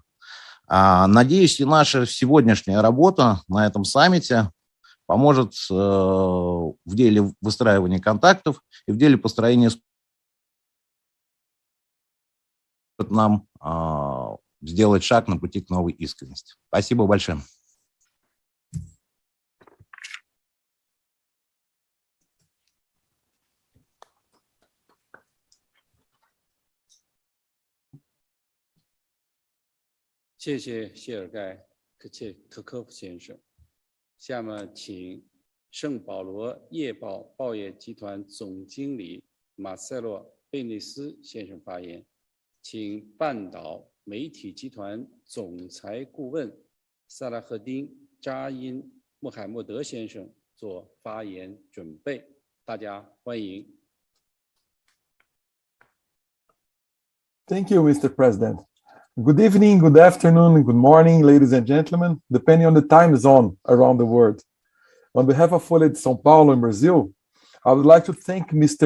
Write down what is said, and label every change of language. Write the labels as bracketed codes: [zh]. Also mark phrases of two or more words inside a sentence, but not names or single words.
[ru] Надеюсь, и наша сегодняшняя работа на этом саммите поможет в деле выстраивания контактов и в деле построения нам сделать шаг на пути к новой искренности. Спасибо большое. [zh] 谢谢谢尔盖特科夫先生。下面请圣保罗夜报报业集团总经理马塞洛·贝内斯先生发言，请半岛媒体集团总裁顾问萨拉赫丁·扎因·穆罕默德先生做发言准备。大家欢迎。 [en] Thank you, Mr. President. Good evening, good afternoon, good morning, ladies and gentlemen, depending on the time zone around the world. On behalf of Folha de São Paulo in Brazil, I would like to thank Mr.